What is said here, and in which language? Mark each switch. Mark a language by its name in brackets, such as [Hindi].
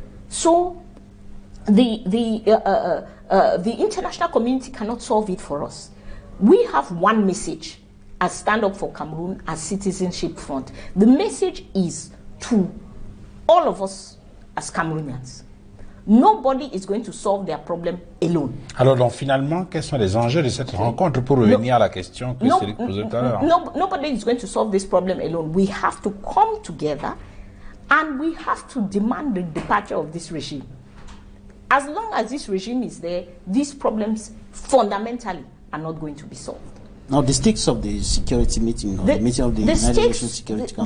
[English] So, the international community cannot solve it for us. We have one message as Stand Up for Cameroon, as Citizenship Front. The message is to all of us as Cameroonians. Nobody is going to solve their problem alone. [French] Alors donc finalement, quels sont les enjeux de cette rencontre pour revenir à la question que Cédric posait tout à l'heure? [English] Nobody is going to solve this problem alone. We have to come together and we have to demand the departure of this regime. As long as this regime is there, these problems fundamentally are not going to be solved. Now, the stakes of the security meeting, or the meeting of the United Nations Security Council.